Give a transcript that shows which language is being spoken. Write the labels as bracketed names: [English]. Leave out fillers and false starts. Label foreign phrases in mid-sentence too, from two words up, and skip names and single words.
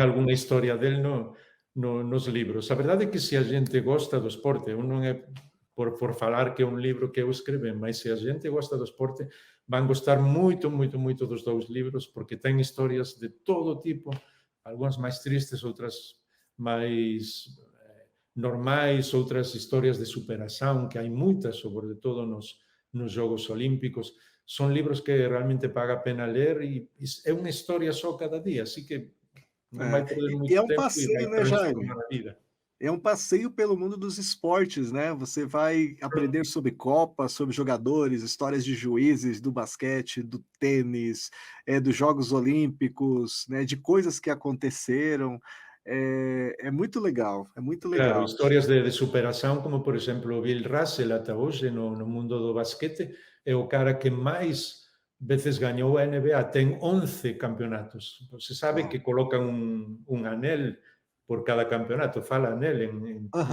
[Galician] algunha historia del nos libros. A verdade é que se a xente gosta do esporte, eu non é por falar que é un libro que eu escreven, mas se a xente gosta do esporte, van gostar moito, moito, moito dos dous libros, porque ten historias de todo tipo, algunhas máis tristes, outras máis normais, outras historias de superación, que hai moitas, sobre todo nos Xogos Olímpicos. Son libros que realmente paga a pena ler e é unha historia só cada día, así que non [Portuguese] É. [Galician] vai perder [Portuguese] E é [Galician] moito [Portuguese] um [Galician] tempo e vai [Portuguese] passeio, né, Jaime? [Galician] transformar a vida. [Portuguese] É um passeio pelo mundo dos esportes, né? Você vai aprender sobre Copa, sobre jogadores, histórias de juízes do basquete, do tênis, dos Jogos Olímpicos, né? De coisas que aconteceram. É muito legal, é muito [Galician] Claro, [Portuguese] legal. [Galician] historias de superación, como por exemplo o Bill Russell ata hoxe no mundo do basquete, é o cara que máis veces gañou a NBA, ten 11 campeonatos. Se sabe Uau. que colocan un anel por cada campeonato, fala anel en